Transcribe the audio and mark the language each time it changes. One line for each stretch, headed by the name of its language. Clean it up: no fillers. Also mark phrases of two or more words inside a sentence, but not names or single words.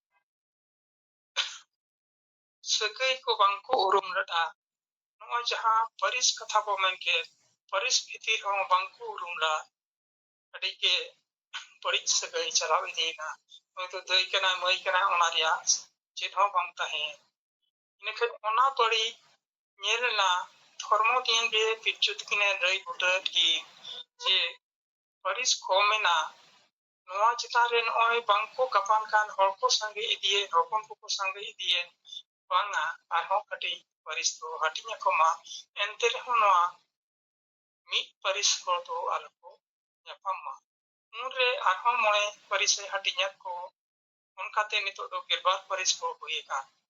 Santali: सगई को बांको उरुम लटा नो जहां परिस कथा बो मेनके परिस भीतिर हो बांको उरुम ला अड़ी के ᱵᱟᱹᱲᱤᱡ ᱥᱟᱹᱜᱟᱹᱭ ᱪᱟᱞᱟᱣ ᱤᱫᱤᱭᱮᱱᱟ, ᱱᱩᱭ ᱫᱚ ᱫᱟᱹᱭ ᱠᱟᱱᱟᱭ ᱢᱟᱹᱭ ᱠᱟᱱᱟᱭ ᱚᱱᱟ ᱨᱮᱭᱟᱜ ᱪᱮᱫ ᱦᱚᱸ ᱵᱟᱝ ᱛᱟᱦᱮᱸ᱾ ᱤᱱᱟᱹᱠᱷᱟᱱ ᱚᱱᱟ ᱵᱟᱹᱲᱤᱡ ᱧᱮᱞᱱᱟ ᱫᱷᱚᱨᱢᱚ ᱫᱤᱭᱮ ᱜᱮ ᱯᱤᱞᱪᱩ ᱛᱟᱹᱠᱤᱱᱮ ᱞᱟᱹᱭ ᱵᱩᱴᱟᱹᱣᱟᱫ ᱠᱤᱱ ᱡᱮ ᱯᱟᱹᱨᱤᱥ ᱠᱚᱢᱮᱱᱟ, ᱱᱚᱣᱟ ᱪᱮᱛᱟᱱ ᱨᱮ ᱱᱚᱜᱼᱚᱭ ᱵᱟᱝᱠᱚ ᱜᱟᱯᱟᱱ ᱠᱟᱱ ᱦᱚᱲ ᱠᱚ ᱥᱟᱸᱜᱮ ᱤᱫᱤᱭᱮᱱ, ᱦᱚᱯᱚᱱ ᱠᱚᱠᱚ ᱥᱟᱸᱜᱮ ᱤᱫᱤᱭᱮᱱ, ᱵᱟᱝᱟ ᱟᱨᱦᱚᱸ ᱠᱟᱹᱴᱤᱡ ᱯᱟᱹᱨᱤᱥ ᱫᱚ ᱦᱟᱹᱴᱤᱧ ᱟᱠᱚ ᱢᱟ, ᱮᱱᱛᱮ ᱨᱮᱦᱚᱸ ᱱᱚᱣᱟ ᱢᱤᱫ ᱯᱟᱹᱨᱤᱥ ᱦᱚᱲ ᱫᱚ ᱟᱞᱚ ᱠᱚ ᱧᱟᱯᱟᱢ ᱢᱟ᱾ ᱩᱱᱨᱮ ᱟᱨᱦᱚᱸ 9 ᱯᱟᱹᱨᱤᱥᱮ ᱦᱟᱹᱴᱤᱧᱟᱫ ᱠᱚ, ᱚᱱᱠᱟᱛᱮ ᱱᱤᱛᱚᱜ ᱫᱚ 12 ᱯᱟᱹᱨᱤᱥ ᱠᱚ ᱦᱩᱭ ᱟᱠᱟᱱ᱾